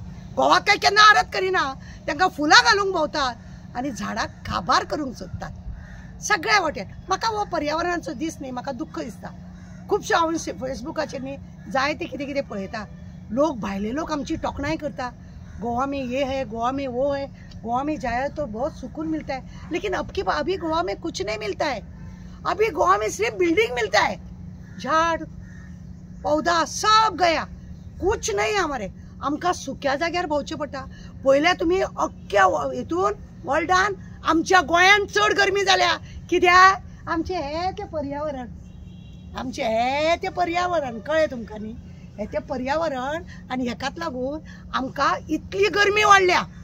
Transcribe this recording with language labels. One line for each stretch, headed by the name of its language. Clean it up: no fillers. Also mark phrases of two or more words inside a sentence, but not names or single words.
Konkani: घोवाक काय केन्ना आरत करिना, तांकां फुलां घालूंक भोंवतात आनी झाडाक काबार करूंक सोदतात सगळ्या वाटेन। म्हाका हो पर्यावरणाचो दीस न्ही म्हाका दुख्ख दिसता। खुबशे हांव फेसबुकाचेर न्ही जायते कितें कितें पळयता, लोक भायले लोक आमची तोखणाय करता,
Hindi: गोवा में ये है, गोवा में वो है, गोवा में जाया तो बहुत सुकून मिलता है, लेकिन अभी गोवा में कुछ नहीं मिलता है। अभी गोवा में सिर्फ बिल्डिंग मिलता है, झाड़ पौधा सब गया, कुछ नहीं हमारे।
Konkani: आमकां सुक्या जाग्यार भोंवचें पडटा। पयल्या तुमी अख्ख्या हितून वर्ल्डान आमच्या गोंयान चड गरमी जाल्या, कित्याक? आमचें हें तें पर्यावरण, आमचें हें तें पर्यावरण, कळ्ळें तुमकां न्ही? हें तें पर्यावरण आनी हेकाच लागून आमकां इतली गरमी वाडल्या।